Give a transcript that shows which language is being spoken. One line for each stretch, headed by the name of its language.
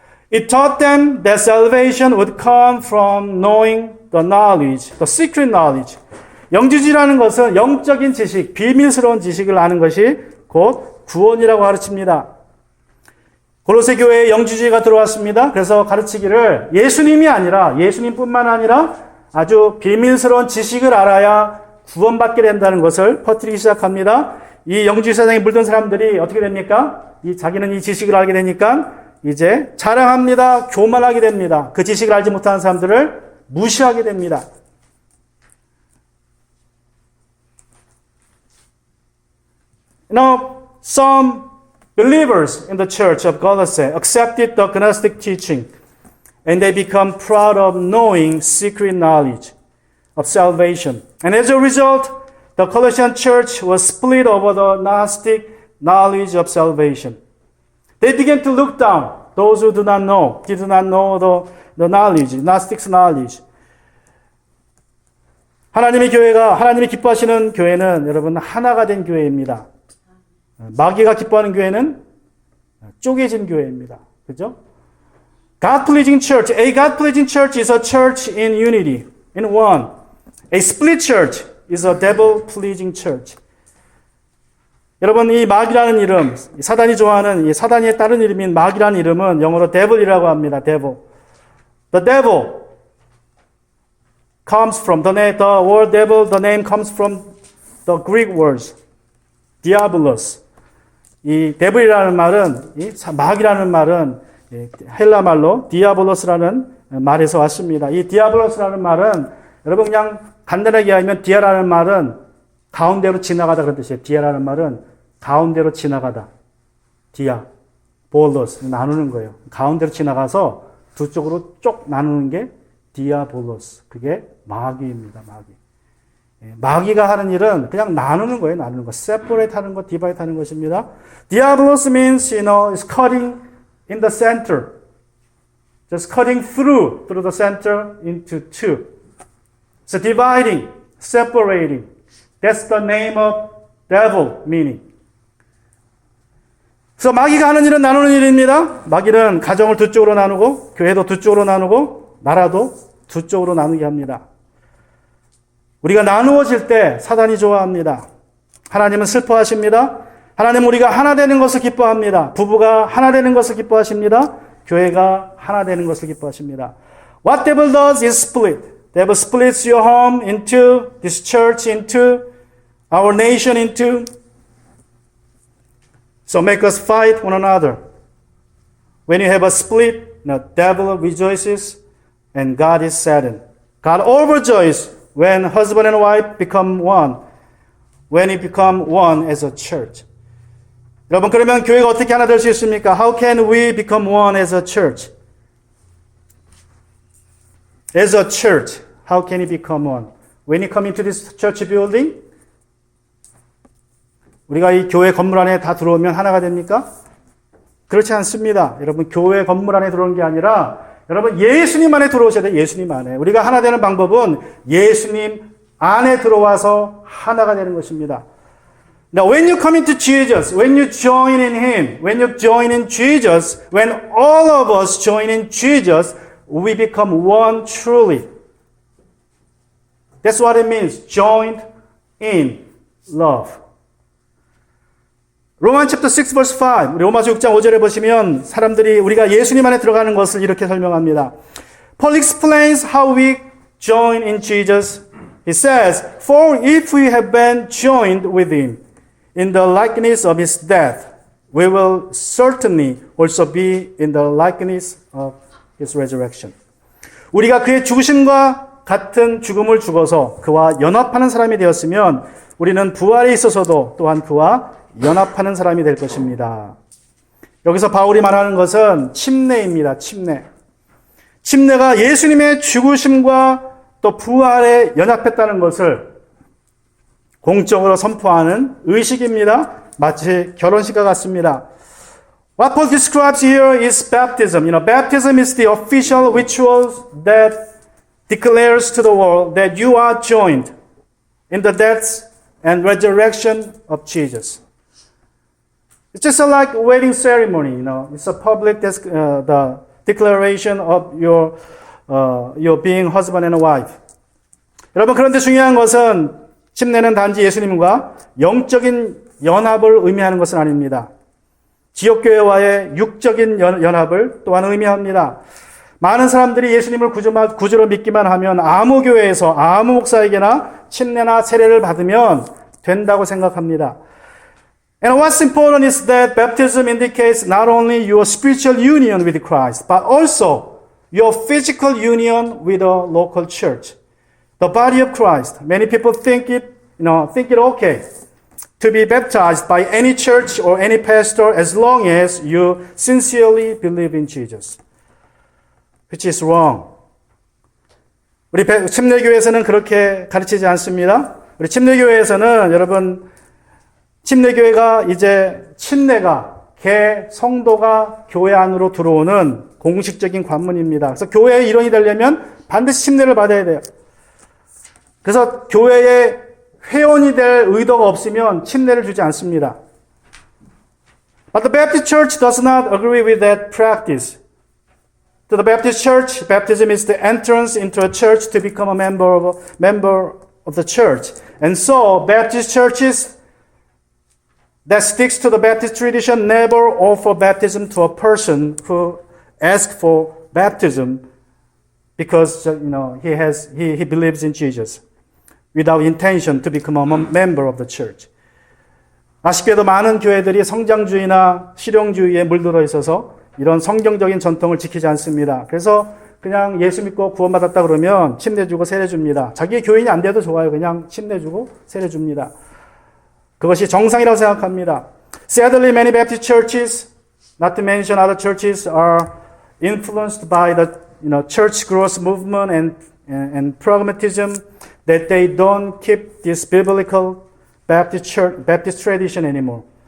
English: It taught them that salvation would come from knowing the knowledge, the secret knowledge.
Korean: 영지주의라는 것은 영적인 지식, 비밀스러운 지식을 아는 것이 곧 구원이라고 가르칩니다. 골로새 교회에 영지주의가 들어왔습니다. 그래서 가르치기를 예수님뿐만 아니라 아주 비밀스러운 지식을 알아야 구원받게 된다는 것을 퍼뜨리기 시작합니다. 이 영지주의 사상에 물든 사람들이 어떻게 됩니까? 자기는 이 지식을 알게 되니까 이제 자랑합니다. 교만하게 됩니다. 그 지식을 알지 못하는 사람들을 무시하게 됩니다.
English: Some believers in the church of Colossae accepted the Gnostic teaching and they become proud of knowing secret knowledge of salvation. And as a result, the Colossian church was split over the Gnostic knowledge of salvation. They began to look down those who did not know the knowledge, Gnostic's knowledge.
Korean: 하나님의 교회가, 하나님이 기뻐하시는 교회는 여러분 하나가 된 교회입니다. 마귀가 기뻐하는 교회는 쪼개진 교회입니다. 그죠?
English: God-pleasing church. A God-pleasing church is a church in unity, in one. A split church is a devil-pleasing church.
Korean: 여러분, 이 마귀라는 이름, 사단이 좋아하는 이 사단이 다른 이름인 마귀라는 이름은 영어로 devil이라고 합니다.
English: devil. The devil comes from the word devil. The name comes from the Greek words diabolos.
Korean: 이 devil이라는 말은, 이 마귀라는 말은 헬라 말로 디아볼로스라는 말에서 왔습니다. 이 디아볼로스라는 말은 여러분 그냥 간단하게 하면 디아라는 말은 가운데로 지나가다 그런 뜻이에요. 디아라는 말은 가운데로 지나가다. 디아, 볼로스 나누는 거예요. 가운데로 지나가서 두 쪽으로 쪽 나누는 게 디아볼로스. 그게 마귀입니다. 마귀. 마귀가 하는 일은 그냥 나누는 거예요. 나누는 거.
English: separate
Korean: 하는 거,
English: divide
Korean: 하는 것입니다.
English: Diabolos means, is cutting in the center. just cutting through the center into two. So dividing, separating. That's the name of devil meaning.
Korean: 그래서 마귀가 하는 일은 나누는 일입니다. 마귀는 가정을 두 쪽으로 나누고 교회도 두 쪽으로 나누고 나라도 두 쪽으로 나누게 합니다. 우리가 나누어질 때 사단이 좋아합니다. 하나님은 슬퍼하십니다. 하나님은 우리가 하나 되는 것을 기뻐합니다. 부부가 하나 되는 것을 기뻐하십니다. 교회가 하나 되는 것을 기뻐하십니다.
English: What devil does is split. Devil splits your home into, this church into, our nation into. So make us fight one another. When you have a split, the devil rejoices and God is saddened. God overjoys when husband and wife become one. When it become one as a church.
Korean: 여러분, 그러면 교회가 어떻게 하나 될 수 있습니까?
English: How can we become one as a church? As a church, how can it become one? When you come into this church building,
Korean: 우리가 이 교회 건물 안에 다 들어오면 하나가 됩니까? 그렇지 않습니다. 여러분, 교회 건물 안에 들어오는 게 아니라 여러분, 예수님 안에 들어오셔야 돼요. 예수님 안에. 우리가 하나 되는 방법은 예수님 안에 들어와서 하나가 되는 것입니다.
English: Now, when you come into Jesus, when you join in Him, when you join in Jesus, when all of us join in Jesus, we become one truly. That's what it means, joined in love. 로만 챕터 6 verse 5.
Korean: 우리 로마서 6장 5절에 보시면 사람들이 우리가 예수님 안에 들어가는 것을 이렇게 설명합니다.
English: Paul explains how we join in Jesus. He says, For if we have been joined with Him in the likeness of His death, we will certainly also be in the likeness of His resurrection.
Korean: 우리가 그의 죽으심과 같은 죽음을 죽어서 그와 연합하는 사람이 되었으면 우리는 부활에 있어서도 또한 그와 연합하는 사람이 될 것입니다. 여기서 바울이 말하는 것은 침례입니다. 침례. 침례가 예수님의 죽으심과 또 부활에 연합했다는 것을 공적으로 선포하는 의식입니다. 마치 결혼식과 같습니다.
English: What Paul describes here is baptism. Baptism is the official ritual that declares to the world that you are joined in the death and resurrection of Jesus. It's just like a wedding ceremony, It's a public the declaration of your being husband and wife.
Korean: 여러분, 그런데 중요한 것은 침례는 단지 예수님과 영적인 연합을 의미하는 것은 아닙니다. 지역교회와의 육적인 연합을 또한 의미합니다. 많은 사람들이 예수님을 구주로 믿기만 하면 아무 교회에서 아무 목사에게나 침례나 세례를 받으면 된다고 생각합니다.
English: And what's important is that baptism indicates not only your spiritual union with Christ, but also your physical union with a local church, the body of Christ. Many people think it okay to be baptized by any church or any pastor as long as you sincerely believe in Jesus, which is wrong.
Korean: 우리 침례교회에서는 그렇게 가르치지 않습니다. 우리 침례교회에서는 여러분, 침례교회가 이제 침례가 성도가 교회 안으로 들어오는 공식적인 관문입니다. 그래서 교회의 일원이 되려면 반드시 침례를 받아야 돼요. 그래서 교회의 회원이 될 의도가 없으면 침례를 주지 않습니다.
English: But the Baptist Church does not agree with that practice. To the Baptist Church, baptism is the entrance into a church to become a member of the church. And so, Baptist churches that sticks to the Baptist tradition never offer baptism to a person who asks for baptism because he believes in Jesus without intention to become a member of the church.
Korean: 아쉽게도 많은 교회들이 성장주의나 실용주의에 물들어 있어서 이런 성경적인 전통을 지키지 않습니다. 그래서 그냥 예수 믿고 구원받았다 그러면 침례 주고 세례 줍니다. 자기 교인이 안 돼도 좋아요. 그냥 침례 주고 세례 줍니다. 그것이 정상이라고 생각합니다.
English: Sadly, many Baptist churches, not to mention other churches, are influenced by the church growth movement and pragmatism that they don't keep this biblical Baptist tradition anymore.